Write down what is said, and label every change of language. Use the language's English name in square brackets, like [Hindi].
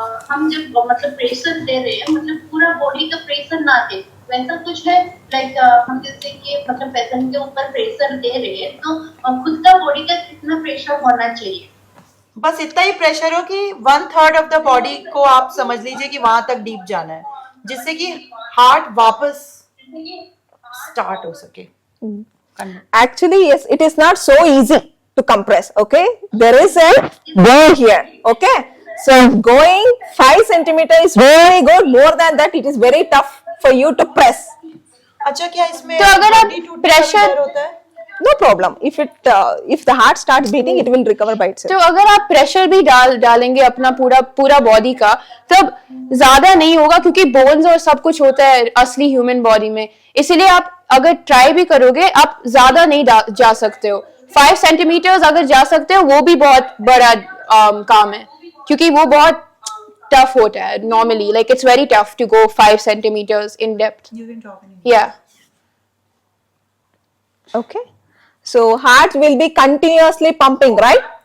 [Hindi] हम जब मतलब प्रेशर दे रहे हैं, मतलब पूरा बॉडी का प्रेशर ना दे, वैसा कुछ है लाइक हम जैसे कि मतलब पेशेंट के ऊपर प्रेशर दे रहे हैं तो खुद का बॉडी का कितना प्रेशर होना चाहिए? बस इतना ही प्रेशर हो कि 1/3 ऑफ द बॉडी को आप समझ लीजिए कि वहां तक डीप जाना है, जिससे कि हार्ट वापस स्टार्ट हो सके। [English] Actually, yes, it is not so easy to compress. Okay, there is a bone here. Okay, so going 5 centimeter is very good. More than that, it is very tough for you to press. [Hindi] अच्छा, क्या इसमें तो अगर आप हड्डी टूटने का भी [English] pressure- [Hindi] डर होता है? [English] No problem. If the heart starts beating, it will recover by itself. [Hindi] तो अगर आप प्रेशर भी डालेंगे अपना पूरा बॉडी का, तब ज्यादा नहीं होगा क्योंकि बोन्स और सब कुछ होता है असली ह्यूमन बॉडी में। इसीलिए आप अगर ट्राई भी करोगे, आप ज्यादा नहीं जा सकते हो। 5 सेंटीमीटर्स अगर जा सकते हो वो भी बहुत बड़ा काम है, क्योंकि वो बहुत टफ होता है normally. [English] Like it's very tough to go 5 centimetres in depth. [Hindi] या [English] Okay, so heart will be continuously pumping, right?